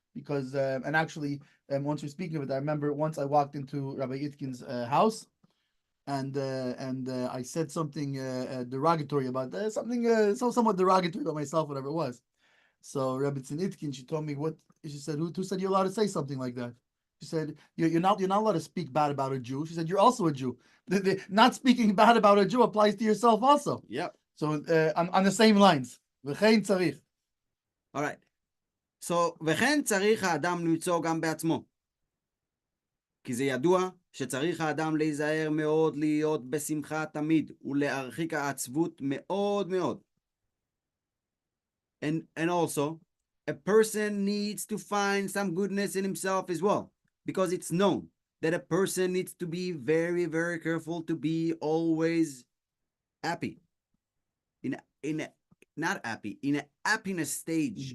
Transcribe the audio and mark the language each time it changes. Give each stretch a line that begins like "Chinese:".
English: Because and actually, once we're speaking of it, I remember once I walked into Rabbi Itkin's house, and I said something derogatory about something somewhat derogatory about myself, whatever it was. So Rabbi Itkin, she told me she said, who said you're allowed to say something like that? She said you're not allowed to speak bad about a Jew. She said you're also a Jew. Not speaking bad about a Jew applies to yourself also. Yeah. So on the same lines. All right.
Hebrew: So, וכן צריך האדם למצוא גם בעצמו. כי זה ידוע שצריך האדם להיזהר מאוד להיות בשמחה תמיד ולהרחיק העצבות מאוד מאוד.
English: And also, a person needs to find some goodness in himself as well, because it's known that a person needs to be very, very careful to be always happy. Not happy, in a happiness stage,